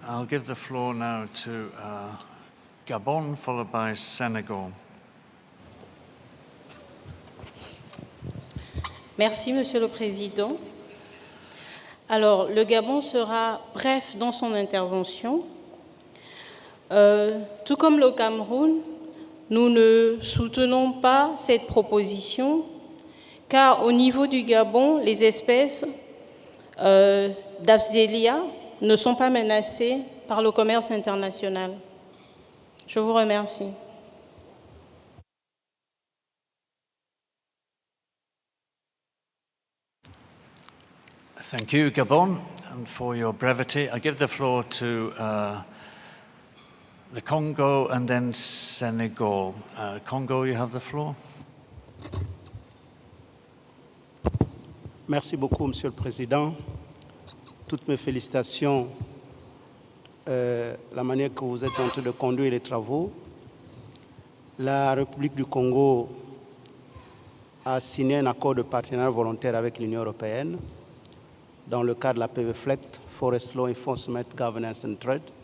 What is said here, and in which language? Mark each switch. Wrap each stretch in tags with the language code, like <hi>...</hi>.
<en>I'll give the floor now to Gabon, followed by Senegal.</en> <fr>Merci, Monsieur le Président. Alors, le Gabon sera bref dans son intervention. Tout comme le Cameroun, nous ne soutenons pas cette proposition, car au niveau du Gabon, les espèces d'Afzelia ne sont pas menacées par le commerce international. Je vous remercie.</fr> <en>Thank you, Gabon, and for your brevity. I give the floor to the Congo and then Senegal. Congo, you have the floor.</en> <fr>Merci beaucoup, Monsieur le Président. Toutes mes félicitations la manière que vous êtes en train de conduire les travaux. La République du Congo a signé un accord de partenariat volontaire avec l'Union européenne dans le cadre de la PVFLECT, Forest Law Enforcement, Governance and Trade.</fr>